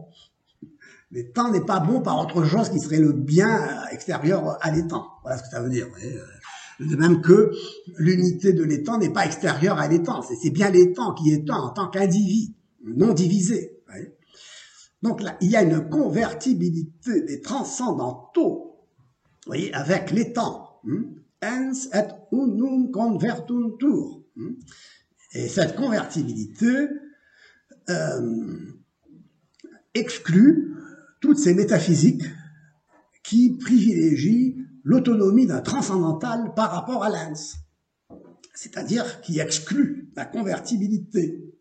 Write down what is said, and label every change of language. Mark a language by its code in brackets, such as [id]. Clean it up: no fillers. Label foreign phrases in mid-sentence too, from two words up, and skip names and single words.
[fr] L'étant n'est pas bon par autre chose qui serait le bien extérieur à l'étant. Voilà ce que ça veut dire. De même que l'unité de l'étant n'est pas extérieure à l'étant. C'est bien l'étant qui est un en tant qu'individu, non divisé. Donc là, il y a une convertibilité des transcendantaux, vous voyez, avec l'étant. [la] Ens et unum convertuntur. [fr] Et cette convertibilité exclut toutes ces métaphysiques qui privilégient l'autonomie d'un transcendantal par rapport à l'ens, c'est-à-dire qui exclut la convertibilité.